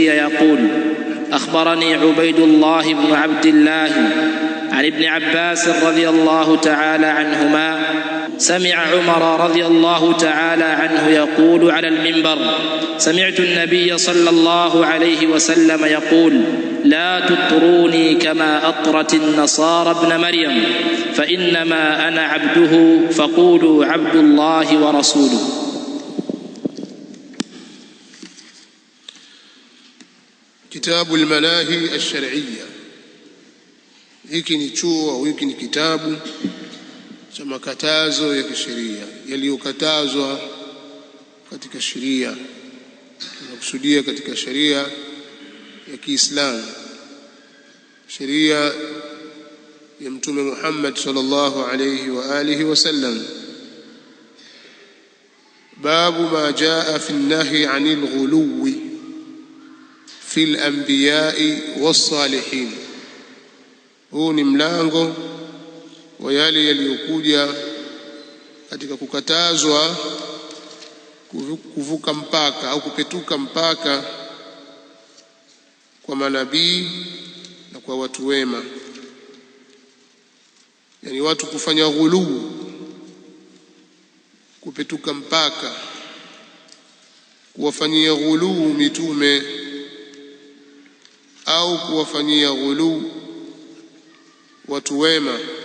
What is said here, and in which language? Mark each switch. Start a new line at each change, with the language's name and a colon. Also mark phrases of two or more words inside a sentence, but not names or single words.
Arabic: يقول: أخبرني عبيد الله بن عبد الله عن ابن عباس رضي الله تعالى عنهما سمع عمر رضي الله تعالى عنه يقول على المنبر: سمعت النبي صلى الله عليه وسلم يقول: لا تطروني كما أطرت النصارى ابن مريم، فإنما أنا عبده فقولوا عبد الله ورسوله. كتاب المناهي الشرعية.
Swahili: hiki ni chuo au hiki ni kitabu cha makatazo ya kisheria yaliyokatazwa katika sheria, tunakusudia katika sheria ya Kiislamu, sheria ya Mtume Muhammad
Arabic: صلى الله عليه وآله وسلم. باب ما جاء في النهي عن الغلو في الأنبياء والصالحين.
Swahili: Huu ni mlango wa yale yaliyokuja katika kukatazwa kuvuka mpaka au kupetuka mpaka kwa manabii na kwa watu wema, yani watu kufanya ghuluu, kupetuka mpaka, kuwafanyia ghuluu mitume au kuwafanyia ghuluu watu wema.